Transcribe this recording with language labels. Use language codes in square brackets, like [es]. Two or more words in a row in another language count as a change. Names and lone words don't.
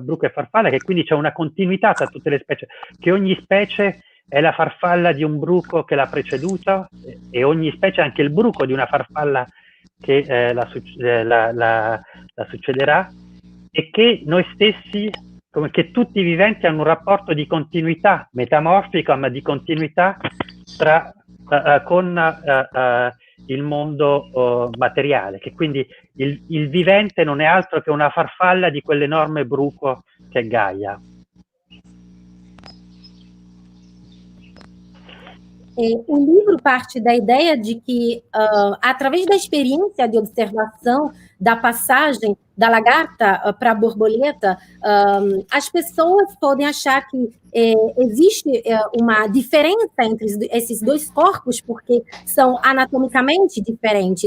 [it] bruco e farfalla, che quindi c'è una continuità tra tutte le specie, che ogni specie è la farfalla di un bruco che l'ha preceduto e ogni specie è anche il bruco di una farfalla che la succederà, e che noi stessi, come che tutti i viventi hanno un rapporto di continuità metamorfica, ma di continuità con il mondo materiale, che quindi il vivente non è altro che una farfalla di quell'enorme bruco che è Gaia. [pt] O livro parte da ideia de que, através da experiência de observação da passagem da lagarta para a borboleta, as pessoas podem achar que existe uma diferença entre esses dois corpos, porque são anatomicamente diferentes.